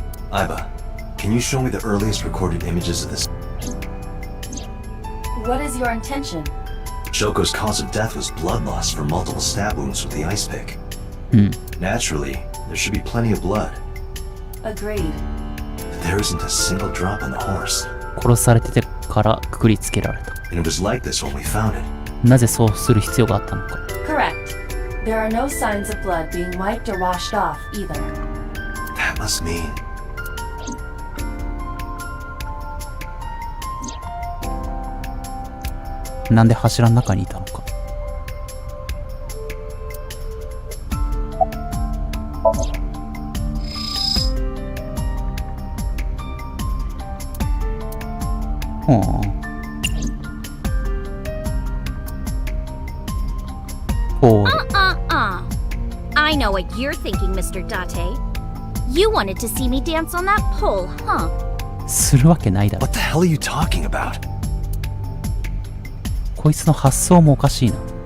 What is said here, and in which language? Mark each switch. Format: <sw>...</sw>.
<en>Iba, can you show me the earliest recorded images of this? What is your intention? Shoko's cause of death was blood loss from multiple stab wounds with the ice pick. Naturally, there should be plenty of blood. Agreed. But there isn't a single drop on the horse.</en> <ja>殺されててからくくりつけられた。</ja> <en>And it was like this when we found it.</en> <ja>なぜそうする必要があったのか。</ja> <en>Correct. There are no signs of blood being wiped or washed off either. That must mean...</en> <ja>なんで柱の中にいたのか。ほう。ほう。</ja> <en>I know what you're thinking, Mr. Date. You wanted to see me dance on that pole, huh?</en> <ja>するわけないだろ。</ja> <en>What the hell are you talking about?</en> <ja>こいつの発想もおかしいな。</ja>